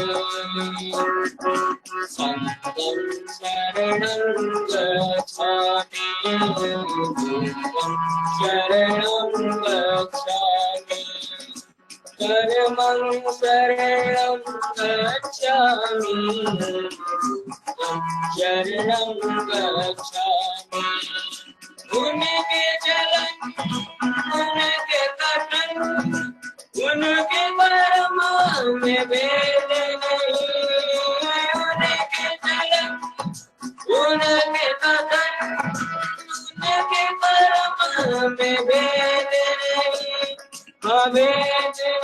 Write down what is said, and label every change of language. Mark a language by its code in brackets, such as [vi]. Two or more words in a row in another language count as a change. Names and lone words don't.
[pi] संघं शरणं गच्छामि शरणं गच्छामि कर्मं शरणं गच्छामि शरणं गच्छामि [hi] उनके चलन उनके कथन उनके कर्म में भेद नहीं उनके चलन उनके कथन उनके कर्म में भेद नहीं हमें